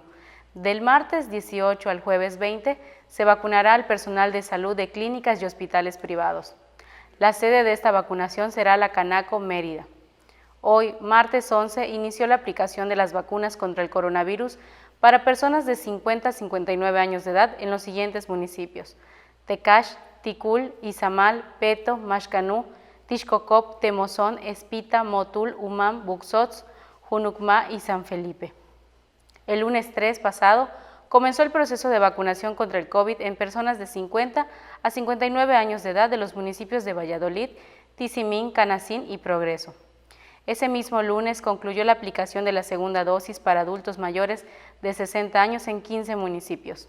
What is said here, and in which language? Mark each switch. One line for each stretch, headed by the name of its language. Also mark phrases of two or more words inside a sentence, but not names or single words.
Spanish: Del martes 18 al jueves 20 se vacunará al personal de salud de clínicas y hospitales privados. La sede de esta vacunación será la Canaco Mérida. Hoy, martes 11, inició la aplicación de las vacunas contra el coronavirus para personas de 50 a 59 años de edad en los siguientes municipios: Tecash, Ticul, Izamal, Peto, Maxcanú, Tixcocop, Temozón, Espita, Motul, Umam, Buxots, Junucmá y San Felipe. El lunes 3 pasado comenzó el proceso de vacunación contra el COVID en personas de 50 a 59 años de edad de los municipios de Valladolid, Tizimín, Canacín y Progreso. Ese mismo lunes concluyó la aplicación de la segunda dosis para adultos mayores de 60 años en 15 municipios.